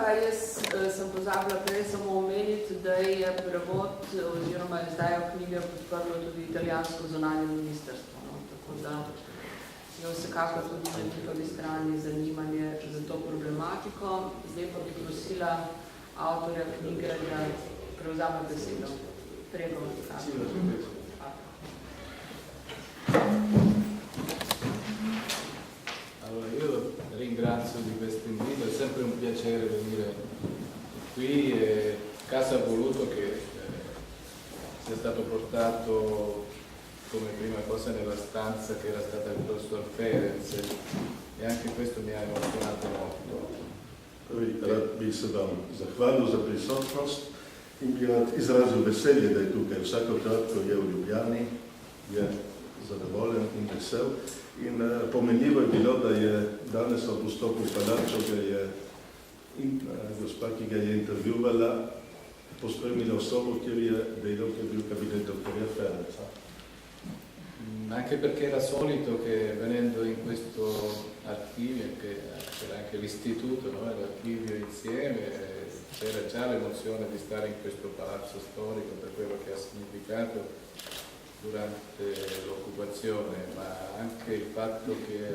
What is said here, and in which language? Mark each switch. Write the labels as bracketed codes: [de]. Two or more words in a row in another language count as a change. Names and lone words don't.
[sl] Jaz sem pozabila prej samo omeniti, da je prevod oziroma izdajo knjige podprlo tudi italijansko zunanje ministrstvo. No? Tako da je vsekakor tudi na njihovi strani zanimanje za to problematiko. Zdaj pa bi prosila avtorja knjige, da prevzame besedo. [it] Prego. Allora, io ringrazio di questo invito, è sempre un piacere venire qui e Casa ha voluto che sia stato portato come prima cosa nella stanza che era stata il professor Ferenc, e anche questo mi ha emozionato molto. [sl] Rad bi se vam zahvalil za prisotnost in bi rad izrazil veselje, da je tukaj. Vsakokrat, ko je v Ljubljani, je zadovoljen in vesel. In pomenljivo je bilo, da je danes ob vstopu v palačo, gospa, ki ga je intervjuvala, pospremila osobo, kjer je delal, ki je bil kabinet dottorja Ferenca. [it] Anche perché era solito che venendo in questo archivio, che c'era anche l'istituto, no? L'archivio insieme, c'era già l'emozione di stare in questo palazzo storico per quello che ha significato durante l'occupazione, ma anche il fatto che